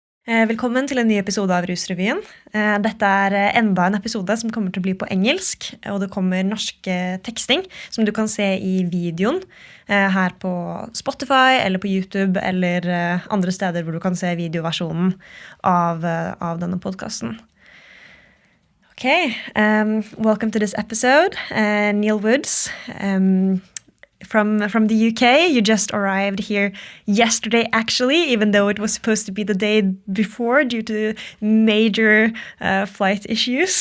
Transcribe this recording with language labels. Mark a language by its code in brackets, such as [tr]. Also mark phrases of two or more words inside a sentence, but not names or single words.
[no] Velkommen til en ny episode av Rusrevyen. Dette enda en episode som kommer til å bli på engelsk, og det kommer norsk teksting som du kan se i videoen her på Spotify eller på YouTube eller andre steder hvor du kan se videoversjonen av denne podcasten. [en] Okay, welcome to this episode. Neil Woods, from the UK. You just arrived here yesterday, actually, even though it was supposed to be the day before due to major flight issues.